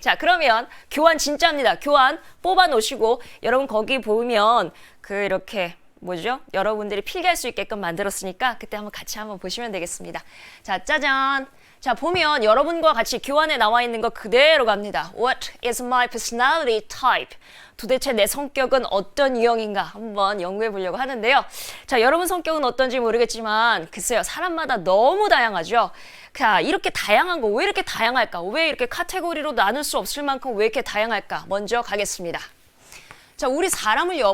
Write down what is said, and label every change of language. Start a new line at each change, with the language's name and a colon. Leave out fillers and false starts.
Korean: 자, 그러면 교환 진짜입니다. 교환 뽑아 놓으시고 여러분 거기 보면 이렇게 뭐죠? 여러분들이 필기할 수 있게끔 만들었으니까 그때 한번 같이 한번 보시면 되겠습니다. 자, 짜잔. 자, 보면 여러분과 같이 교환에 나와 있는 거 그대로 갑니다.
English: What is my personality type?
Korean: 도대체 내 성격은 어떤 유형인가 한번 연구해 보려고 하는데요. 자, 여러분 성격은 어떤지 모르겠지만 글쎄요. 사람마다 너무 다양하죠. 자, 이렇게 다양한 거 왜 이렇게 다양할까? 왜 이렇게 카테고리로 나눌 수 없을 만큼 왜 이렇게 다양할까? 먼저 가겠습니다. 자, 우리 사람을요.